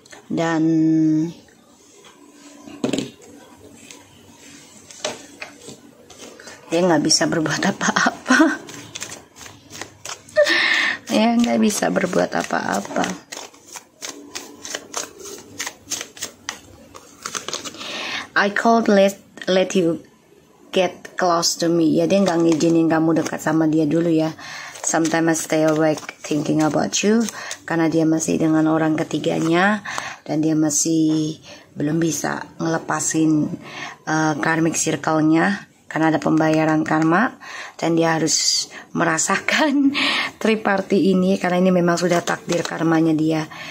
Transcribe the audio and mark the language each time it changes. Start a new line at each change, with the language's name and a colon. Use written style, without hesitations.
Indonesian: Dan dia nggak bisa berbuat apa-apa. Ya nggak bisa berbuat apa-apa.
English: I can't let you get close to me.
Indonesian: Ya dia nggak ngizinin kamu dekat sama dia dulu ya.
English: Sometimes I stay awake thinking about you,
Indonesian: karena dia masih dengan orang ketiganya dan dia masih belum bisa ngelepasin karmic circle-nya karena ada pembayaran karma, dan dia harus merasakan triparty ini karena ini memang sudah takdir karmanya dia.